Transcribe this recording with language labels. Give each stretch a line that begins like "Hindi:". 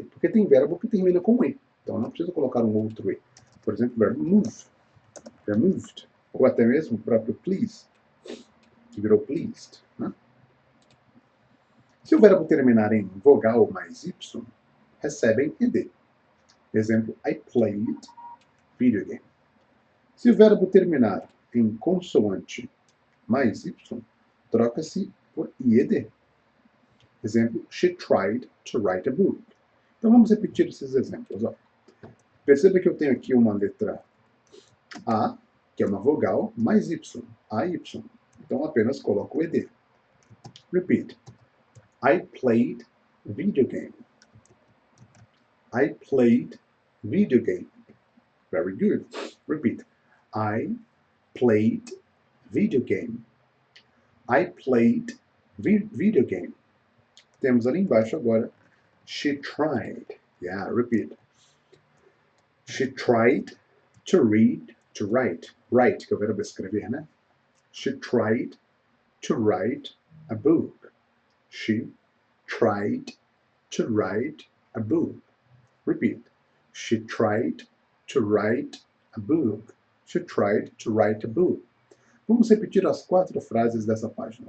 Portuguese: Porque tem verbo que termina com e. Então não precisa colocar um outro e. Por exemplo, o verbo move, moved, ou até mesmo o próprio please, que virou pleased. Né? Se o verbo terminar em vogal mais y, recebem ed.
English: Exemplo, I played video game.
Portuguese: Se o verbo terminar em consoante mais y, troca-se por ied.
English: Exemplo, she tried to write a book.
Portuguese: Então vamos repetir esses exemplos. Ó. Perceba que eu tenho aqui uma letra A, que é uma vogal, mais Y, AY. Então apenas coloco o ed.
English: Repeat. I played video game. I played video game. Very good. Repeat. I played video game. I played video game.
Portuguese: Temos ali embaixo agora,
English: she tried. Yeah, repeat. She tried to read, to write.
Portuguese: Write, que é o verbo escrever, né?
English: She tried to write a book. She tried to write a book. Repeat. She tried to write a book. She tried to write a book.
Portuguese: Vamos repetir as 4 frases dessa página.